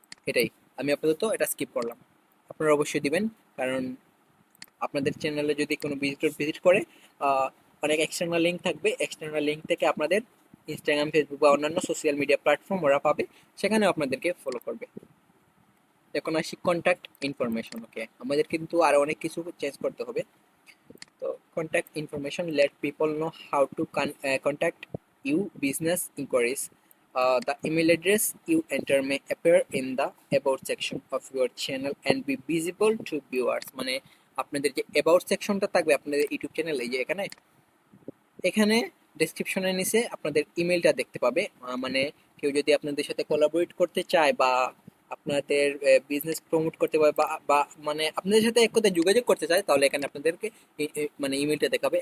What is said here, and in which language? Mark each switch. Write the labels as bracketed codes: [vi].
[bn] এটাই, আমি আপাতত এটা স্কিপ করলাম। আপনারা অবশ্যই দিবেন, কারণ আপনাদের চ্যানেলে যদি কোনো ভিজিটর ভিজিট করে আহ, অনেক এক্সটার্নাল লিঙ্ক থাকবে, এক্সটার্নাল লিঙ্ক থেকে আপনাদের ইনস্টাগ্রাম, ফেসবুক বা অন্যান্য সোশ্যাল মিডিয়া প্ল্যাটফর্ম ওরা পাবে, সেখানেও আপনাদেরকে ফলো করবে। এখন আসি কন্ট্যাক্ট ইনফরমেশন। ওকে, আমাদের কিন্তু আরো অনেক কিছু চেঞ্জ করতে হবে। [en] তো contact information let people know how to contact you business inquiries. The email address you enter may appear in the about section of your channel and be visible to viewers. [bn] মানে আপনাদের যে about সেকশনটা থাকবে আপনাদের YouTube চ্যানেলে, যে এখানে এখানে ডেসক্রিপশনের নিচে আপনাদের ইমেলটা দেখতে পাবে। মানে কেউ যদি আপনাদের সাথে কোলাবোরেট করতে চায় বা আপনাদের বিজনেস প্রমোট করতে পারে বা বা মানে আপনাদের সাথে এক কথায় যোগাযোগ করতে চায়, তাহলে এখানে আপনাদেরকে মানে ইমেলটা দেখাবে।